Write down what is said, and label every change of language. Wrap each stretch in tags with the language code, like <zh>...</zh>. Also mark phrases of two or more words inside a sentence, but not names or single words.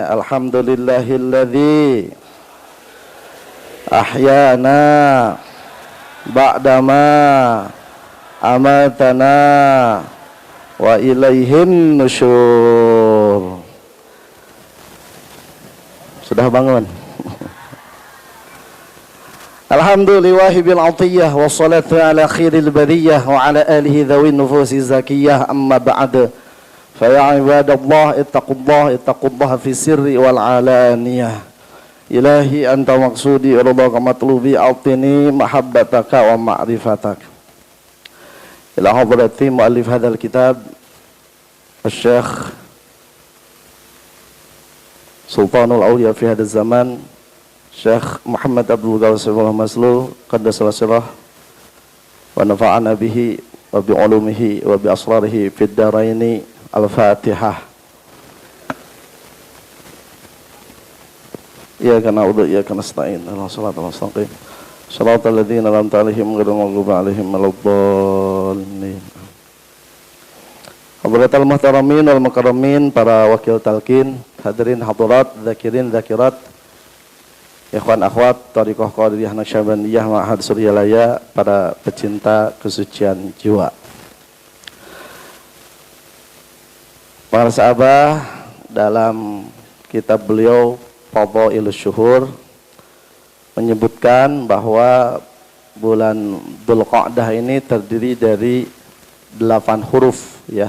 <ar>الحمد لله الذي أحيانا بعد ما أماتنا وإليه النشور.</ar> <id>Sudah bangun?</id> <ar>الحمد لله بالعطية والصلاة على خير البرية وعلى آله ذوي النفوس الزكية أما بعد. فيا عباد الله اتقوا الله في السر والعلانية. إلهي أنت مقصودي رضاك مطلوبي أعطني محبتك ومعرفتك. إلى حضرة مؤلف هذا الكتاب الشيخ سلطان الأولياء في هذا الزمان الشيخ محمد عبد الغواصف الله مسلول قدس الله سره ونفعنا به وبعلومه وبأسراره في الدارين. الفاتحة. إياك نعبد وإياك نستعين. اهدنا الصراط المستقيم صراط الذين أنعمت عليهم غير المغضوب عليهم ولا الضالين. حضرات المحترمين والمكرمين,</ar> <id>para wakil talqin, hadirin hadirat, zakirin zakirat, ikhwan akhwat thariqah qadiriyah naqsyabandiyah ma'had suryalaya, para pecinta kesucian jiwa. Para sahabat, dalam kitab beliau Fadhailus Syuhur menyebutkan bahwa bulan Dzulqa'dah ini terdiri dari 8 huruf ya.</id>